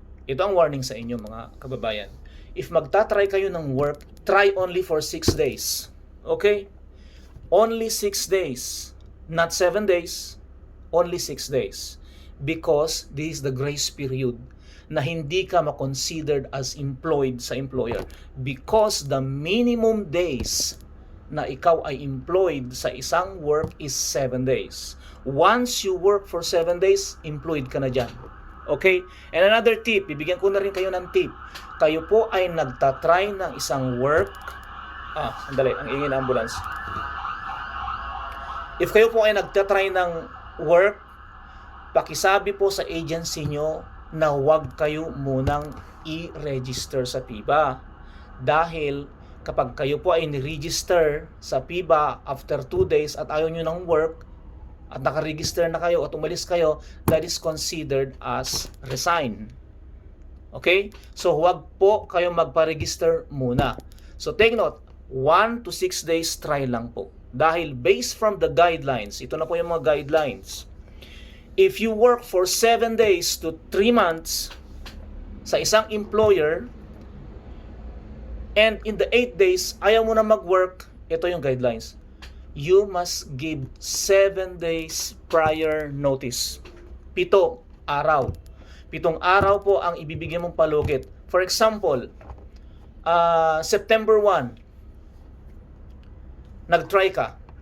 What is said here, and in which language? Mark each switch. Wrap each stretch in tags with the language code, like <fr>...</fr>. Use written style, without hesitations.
<tl>Ito ang warning sa inyo mga kababayan.</tl> <en>If</en> <tl>magtatry kayo ng</tl> <en>work, try only for 6 days. Okay? Only 6 days. Not 7 days. Only 6 days. Because this is the grace period</en> <tl>na hindi ka ma-considered</tl> <en>as employed sa employer. Because the minimum days</en> <tl>na ikaw ay</tl> <en>employed</en> <tl>sa isang</tl> <en>work is 7 days. Once you work for 7 days, employed</en> <tl>ka na dyan.</tl> <en>Okay? And another tip,</en> <tl>bibigyan ko na rin kayo ng tip. Kayo po ay nagtatry ng isang work. Sandali, ang ingin ng ambulance. If kayo po ay nagtatry ng work, pakisabi po sa agency nyo na huwag kayo munang i-register sa PIBA. Dahil kapag kayo po ay ni-register sa PIBA after 2 days at ayaw nyo ng work, at nakaregister na kayo at umalis kayo,</tl> <en>that is considered as resign.</en> <tl>Okay? So, huwag po kayo magpa-register muna.</tl> <en>So, take note, 1 to 6 days</en> <tl>try lang po. Dahil</tl> <en>based from the guidelines,</en> <tl>ito na po yung mga guidelines.</tl> <en>If you work for 7 days to 3 months</en> <tl>sa isang</tl> <en>employer, and in the 8 days,</en> <tl>ayaw mo na mag-work, ito yung guidelines.</tl> <en>You must give 7 days prior notice.</en> <tl>7 araw. 7 araw po ang ibibigay mong palugit.</tl> <en>For example, September 1,</en> <tl>nag-try ka.</tl>